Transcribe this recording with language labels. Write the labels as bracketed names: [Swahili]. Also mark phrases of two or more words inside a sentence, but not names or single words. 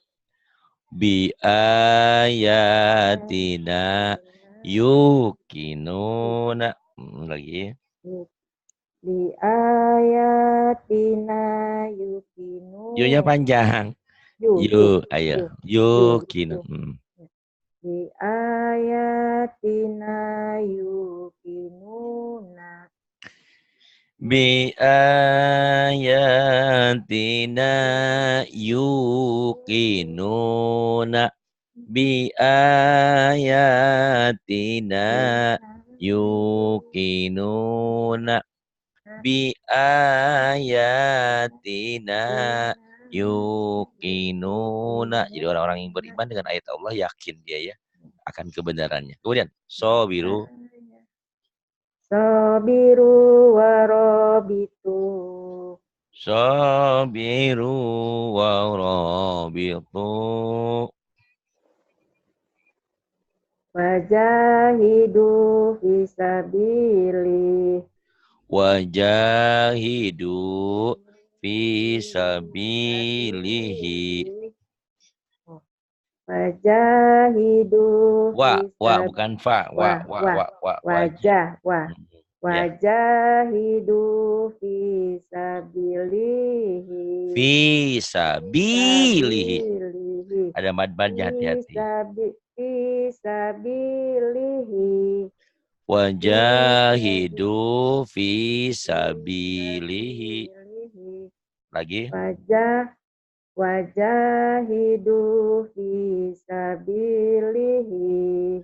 [Arabic] بآياتنا يوقنون. [Indonesian] Lagi. [Arabic] دي آياتنا يوقنون. [Indonesian] Yunya panjang. Ayo. Yukinu. [Arabic] دي آياتنا يوقنون. بآياتنا يوقنون. بآياتنا يوقنون. بآياتنا يوقنون. [Indonesian] Jadi orang-orang yang beriman dengan ayat Allah yakin dia ya akan kebenarannya. Kemudian sobiru. [Arabic] صابروا ورابطوا. صابروا ورابطوا. وجاهدوا في سبيله. وجاهدوا في سبيله. Wajahidu [Indonesian] Wa bukan fa. Wa. [Arabic] Wajah. [Indonesian] Ya. [Arabic] وجاهدوا في سبيله. Fisabilihi. Sabilihi. [Indonesian] Ada mad-madnya, hati-hati. [Arabic] في سبيله. وجاهدوا في سبيله. Sabilihi. [Indonesian] Lagi. [Arabic] وجاهدوا في سبيله.